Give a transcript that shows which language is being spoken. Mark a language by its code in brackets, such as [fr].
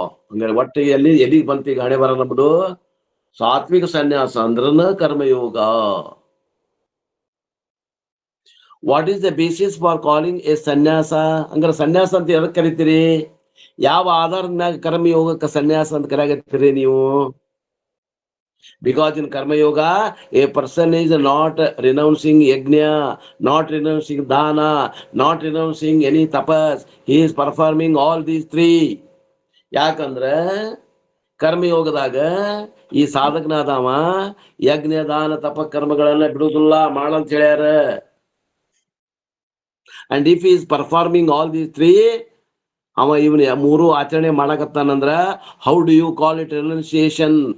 [kn] ಹಂಗಾರೆ ಒಟ್ಟು ಎಲ್ಲಿಗೆ ಬಂತು ಈಗ ಹಣೆ ಬರ ನಮ್ದು? ಸಾತ್ವಿಕ ಸನ್ಯಾಸ ಅಂದ್ರನ karma yoga. [en] What is the basis for calling a sanyasa? [kn] ಹಂಗಾರೆ ಸನ್ಯಾಸ ಅಂತ ಎದಕ್ ಕರಿತೀರಿ? ಯಾವ ಆಧಾರದ ಮ್ಯಾಗ ಕರ್ಮಯೋಗಕ್ಕೆ ಸನ್ಯಾಸ ಅಂತ ಕರೆಯಾಗತ್ತೀರಿ ನೀವು? [en] Because in Karma Yoga, a person is not renouncing yajna, not renouncing dana, not renouncing any tapas. He is performing all these three. [kn] ಯಾಕಂದ್ರೆ ಕರ್ಮಯೋಗದಾಗ ಈ ಸಾಧಕನಾದವ ಯಜ್ಞ ದಾನ ತಪ ಕರ್ಮಗಳನ್ನ ಬಿಡುವುದಿಲ್ಲ ಮಾಡಂತ ಹೇಳ್ಯಾರ. [en] and if is performing all these three, [kn] ಅವ ಇವನ್ ಮೂರು ಆಚರಣೆ ಮಾಡಕತ್ತಾನಂದ್ರ [en] How do you call it renunciation?